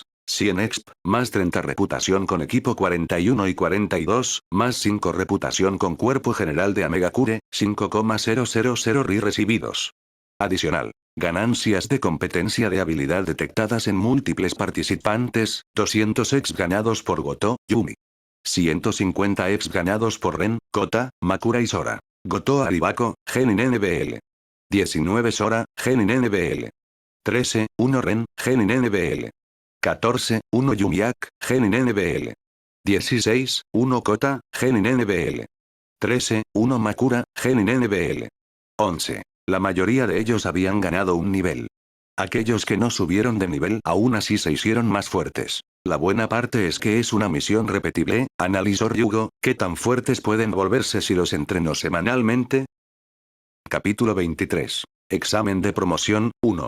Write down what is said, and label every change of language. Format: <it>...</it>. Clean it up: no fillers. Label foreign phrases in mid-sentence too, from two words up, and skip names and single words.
<es>100 exp, más 30 reputación con equipo 41 y 42, más 5 reputación con cuerpo general de Amegakure, 5,000 RI recibidos. Adicional. Ganancias de competencia de habilidad detectadas en múltiples participantes, 200 exp ganados por Goto, Yumi. 150 exp ganados por Ren, Kota, Makura y Sora. Goto Aribako, Genin NBL. 19 Sora, Genin NBL. 13, 1 Ren, Genin NBL. 14, 1 Yumiak, Genin NBL. 16, 1 Kota, Genin NBL. 13, 1 Makura, Genin NBL. 11. La mayoría de ellos habían ganado un nivel. Aquellos que no subieron de nivel aún así se hicieron más fuertes. La buena parte es que es una misión repetible, analizó Ryugo, ¿qué tan fuertes pueden volverse si los entreno semanalmente? Capítulo 23. Examen de promoción, 1.</es>